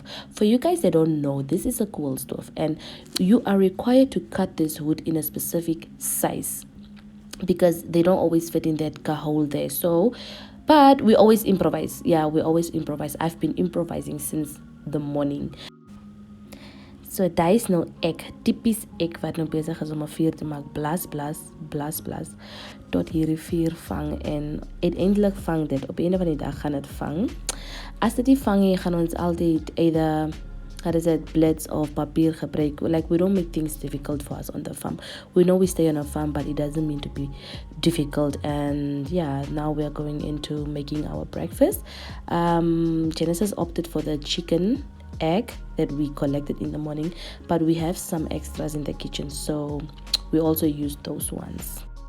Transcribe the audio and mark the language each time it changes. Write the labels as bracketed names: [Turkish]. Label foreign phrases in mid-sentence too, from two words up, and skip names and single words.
[English] For you guys that don't know, this is a cool stove, and you are required to cut this wood in a specific size because they don't always fit in that hole there. So, but we always improvise. Yeah, we always improvise. I've been improvising since the morning. [Afrikaans] So daar is nou ek, typies ek wat nou bezig is om 'n vuur te maak. Blas tot hierdie vuur vang, en uiteindelik vang dit. Op 'n of ander dag gaan dit vang. As dit nie vang nie, gaan ons altyd [English] either blades [Afrikaans] of papier gebruik. [English] Like, we don't make things difficult for us on the farm. We know we stay on a farm, but it doesn't mean to be difficult. And yeah, now we are going into making our breakfast. Genesis opted for the chicken egg that we collected in the morning, but we have some extras in the kitchen, so we also use those ones.